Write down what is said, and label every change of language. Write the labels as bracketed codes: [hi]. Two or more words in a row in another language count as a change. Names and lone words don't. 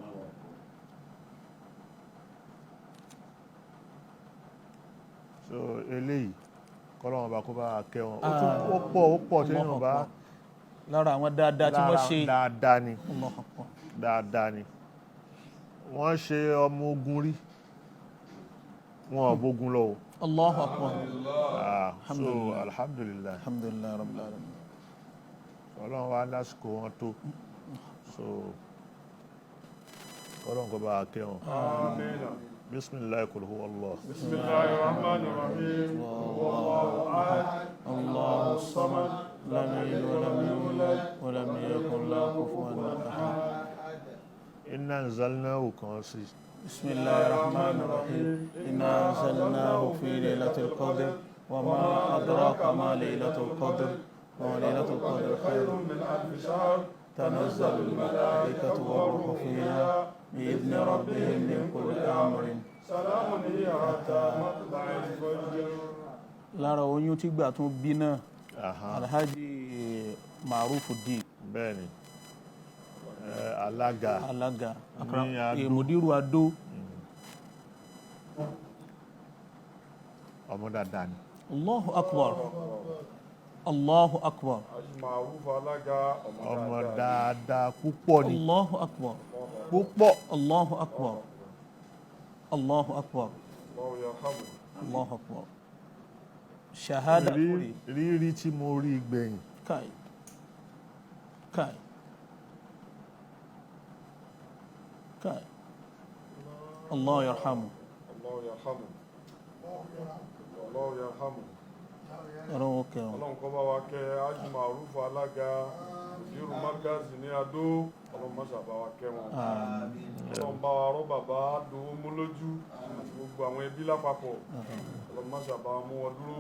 [yo] So eléyìí kọ́lọ́wọ́n bá kó bá kẹ́ wọn ó pọ̀ tí èèyàn bá lára àwọn dáadáa tí wọ́n ṣe dáadáa ni [ar] الله أكبر. [yo] dáadáa ni wọ́n ṣe ọmọ ogun rí wọn ò bógun lọ o. [ar] الله أكبر. So الحمد لله الحمد لله رب العالمين. [yo] ọlọ́run wa lásìkò wọn tó so ọlọ́run kó bá kẹ́ wọn. [ar] بسم الله قل هو الله. بسم الله الرحمن الرحيم والله أحد الله الصمد لم يلد ولم يولد ولم يكن له كفوا أحد. إنا أنزلناه [yo] kan sí. [ar] بسم الله الرحمن الرحيم إنا أنزلناه في ليلة القدر وما أدراك ما ليلة القدر وليلة القدر خير من ألف شهر تنزل الملائكة والروح فيها بإذن ربهم من كل أمر. سلام هي حتى مطلع الفجر. [yo] lára oyún tí gbà tún bí náà Alhaji Maruf di bẹ́ẹ̀ni Alaga Mudiru Ado ọmọ dáadáa ni. [ar] الله أكبر. الله أكبر. [yo] Maruf Alaga ọmọ dáadáa púpọ̀ ni. [ar] الله أكبر. [yo] púpọ̀. [ar] الله أكبر. الله أكبر. الله يرحمه. الله أكبر. شهادة [yo] rírí tí mo rí gbẹ̀yìn. Kai. Kai. Kai. [ar] الله يرحمه. الله يرحمه. الله يرحمه. [yo] Ọlọ́run kẹ́ wọn. Ọlọ́run kó bá wa kẹ́ Haji Maruf Alaga Mudir Markaz ní Adó. Ọlọ́run má ṣàbá wa kẹ́ wọn. Ọlọ́run bá wa rọ́ bàbá dòwó mú lójú àti gbogbo àwọn ẹbí lápapọ̀. Ọlọ́run má ṣàbá wa mú wọn dúró.